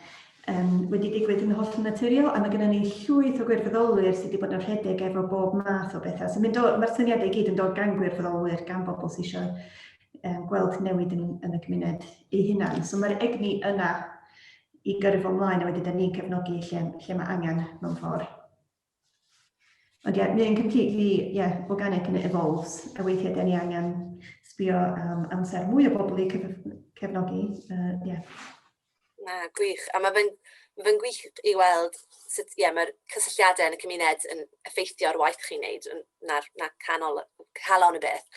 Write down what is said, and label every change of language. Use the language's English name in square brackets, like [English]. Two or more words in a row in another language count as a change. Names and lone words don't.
[Welsh] Wedi digwydd yn holl naturiol, a mae gennym ni llwyth o gwirfoddolwyr sydd wedi bod yn rhedeg efo bob math o bethau. So mae'r syniadau i gyd yn dod gan gwirfoddolwyr, gan bobl sydd eisiau gweld newid yn y gymuned eu hunan. So mae'r egni yna i gyrru fo ymlaen, a wedyn ni'n cefnogi lle mae angen mewn ffordd. Ond mae'n [English] completely, organic and it evolves. [Welsh] A weithiau da ni angen sbio am amser mwy o bobl i cefnogi. Na, gwych. A mae fe'n gwych i weld sut mae'r cysylltiadau yn y cymuned yn effeithio'r waith chi'n neud na calon y beth.